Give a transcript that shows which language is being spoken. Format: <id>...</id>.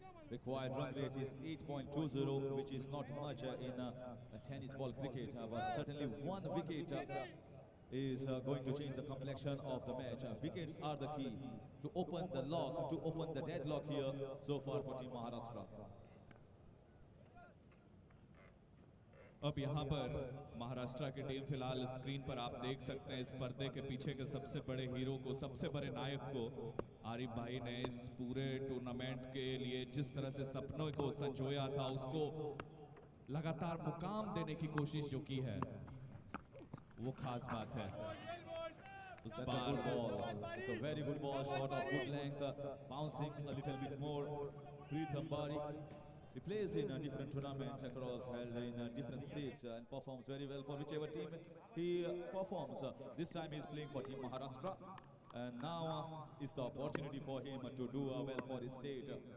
<en>Required run rate is 8.20, which is not much in tennis ball cricket, but certainly 1 wicket is going to change the complexion of the match. Wickets are the key to open the lock, to open the deadlock here so far for Team Maharashtra.</en> <hi>अब यहाँ पर महाराष्ट्र की team फिलहाल screen पर आप देख सकते हैं, इस पर्दे के पीछे के सबसे बड़े हीरो को, सबसे बड़े नायक को, आरिफ भाई ने इस पूरे टूर्नामेंट के लिए जिस तरह से सपनों को संजोया था, उसको लगातार मुकाम देने की कोशिश जो की है, वो खास बात है।</hi> <en>That's a good ball. It's a very good ball, shot of good length, bouncing a little bit more. Pritham Bari He plays in different tournaments across, held in different states, and performs very well for whichever team he performs. This time he's playing for Team Maharashtra, and now is the opportunity for him to do well for his state.</en>